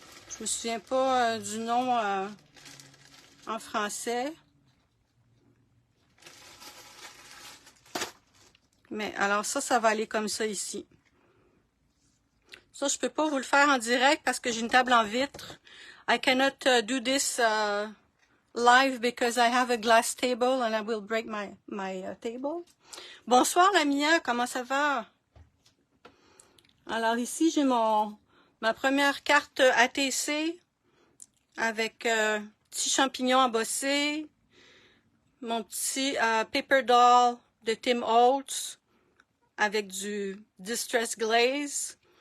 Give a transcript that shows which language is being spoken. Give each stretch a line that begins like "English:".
French: Je me souviens pas du nom en français. Mais alors ça va aller comme ça ici. Ça, je peux pas vous le faire en direct parce que j'ai une table en vitre.
English: I cannot do this live because I have a glass table and I will break my table.
French: Bonsoir Lamia, comment ça va? Alors ici, j'ai ma première carte ATC avec petit champignon embossé, mon petit paper doll de Tim Holtz avec du Distress Glaze.